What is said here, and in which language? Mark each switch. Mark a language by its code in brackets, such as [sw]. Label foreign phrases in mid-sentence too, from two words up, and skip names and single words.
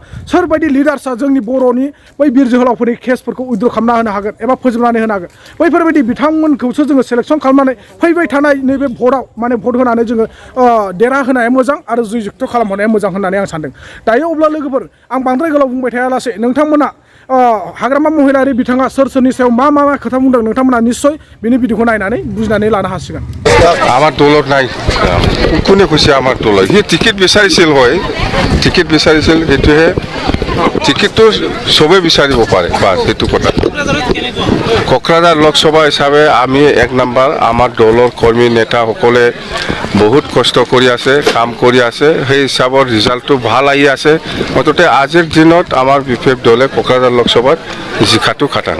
[brx] सोरबायदि लिडार्सआ जोंनि बर'नि बै बिर जोहोलावफोरनि केसफोरखौ उइथड्र खालामना होनो हागोन एबा फोजोबनानै होनो हागोन बैफोरबायदि बिथांमोनखौसो जोङो सेलेक्सन खालामनानै फैबाय थानाय नैबे भटआव माने भट होनानै जोङो देरहाहोनाया मोजां आरो जयजुक्त खालामहोनाया मोजां होननानै आं सानदों दायो अब्ला लोगोफोर आं बांद्राय गोलाव बुंबाय थायालासे नोंथांमोना हाग्रामा महिलारि बिथाङा सोरनि सायाव मा खोथा बुंदों नोंथांमोना निस्सय बिनि भिडिअखौ नायनानै बुजिनानै लानो हासिगोन [as] আমার দলত নাই কোনে কৈছে আমাৰ দলত সি টিকেট বিচাৰিছিল হয় টিকেট বিচাৰিছিল সেইটোহে টিকেটটো চবেই বিচাৰিব পাৰে বাছ সেইটো কথা কোকৰাঝাৰ লোকসভা হিচাপে আমি 1 নম্বৰ আমাৰ দলৰ কৰ্মী নেতাসকলে বহুত কষ্ট কৰি আছে কাম কৰি আছে সেই হিচাপৰ ৰিজাল্টটো ভাল আহি আছে মুঠতে আজিৰ দিনত আমাৰ বিপেপ দলে কোকৰাঝাৰ লোকসভাত জিকাটো খাটাং